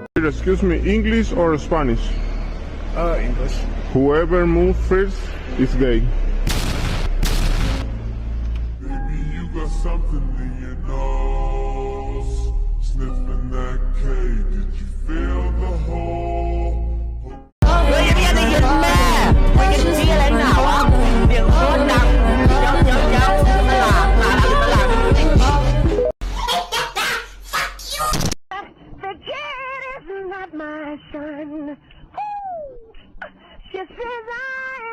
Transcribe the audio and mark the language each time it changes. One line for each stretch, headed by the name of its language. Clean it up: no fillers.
English: Excuse me, English or Spanish? English. Whoever moves first is gay. Baby, you got something in your nose. Sniffing that K, did you feel the hole?
Thai: เฮ้ยพี่ได้ยินแม่ไม่ยินที่อะไรหนาวะเสียงโคตรดังเจ้าตลาด
English: The kid is not my son. She says I